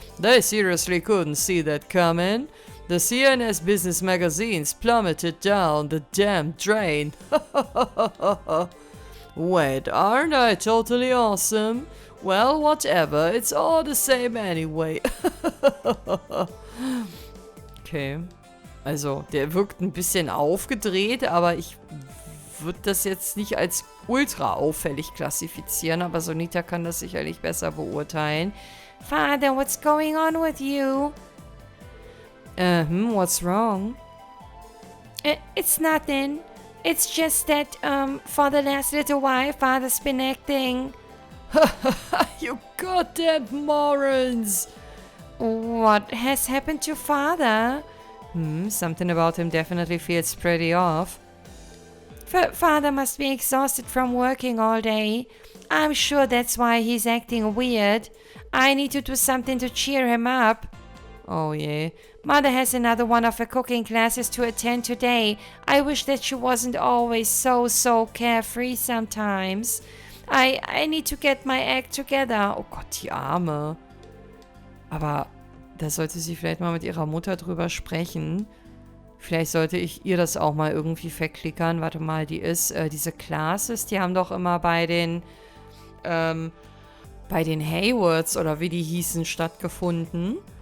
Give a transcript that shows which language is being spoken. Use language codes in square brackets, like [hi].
[en] They seriously couldn't see that coming. The CNS business magazines plummeted down the damn drain. Wait, aren't I totally awesome? Well, whatever, it's all the same anyway. Okay. [de] Also, der wirkt ein bisschen aufgedreht, aber ich würde das jetzt nicht als ultra auffällig klassifizieren, aber Sunita kann das sicherlich besser beurteilen. [en] Father, what's going on with you? What's wrong? It's nothing. It's just that, for the last little while, Father's been acting... You goddamn morons! What has happened to Father? Something about him definitely feels pretty off. Father must be exhausted from working all day. I'm sure that's why he's acting weird. I need to do something to cheer him up. Oh yeah. Mother has another one of her cooking classes to attend today. I wish that she wasn't always so carefree sometimes. I need to get my act together. [de] Oh Gott, die Arme. Aber da sollte sie vielleicht mal mit ihrer Mutter drüber sprechen. Vielleicht sollte ich ihr das auch mal irgendwie verklickern. Warte mal, diese Classes, die haben doch immer bei den Haywards oder wie die hießen, stattgefunden.